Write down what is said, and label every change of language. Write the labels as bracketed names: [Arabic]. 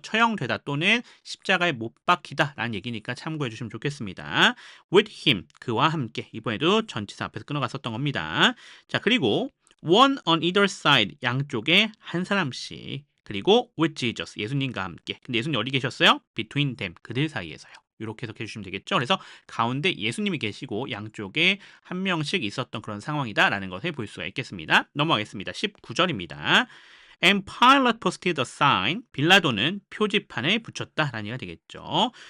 [Korean] 처형되다 또는 십자가에 못 박히다라는 얘기니까 참고해 주시면 좋겠습니다. [English] with him. [Korean] 그와 함께. 이번에도 전치사 앞에서 끊어갔었던 겁니다. 자, 그리고 [English] one on either side. [Korean] 양쪽에 한 사람씩. 그리고 [English] with Jesus. [Korean] 예수님과 함께. 근데 예수님 어디 계셨어요? [English] between them. [Korean] 그들 사이에서요. 이렇게 해석해 주시면 되겠죠. 그래서 가운데 예수님이 계시고 양쪽에 한 명씩 있었던 그런 상황이다라는 것을 볼 수가 있겠습니다. 넘어가겠습니다. 19절입니다. [English] And Pilate posted a sign. [Korean] 빌라도는 표지판에 붙였다라는 얘기가 되겠죠.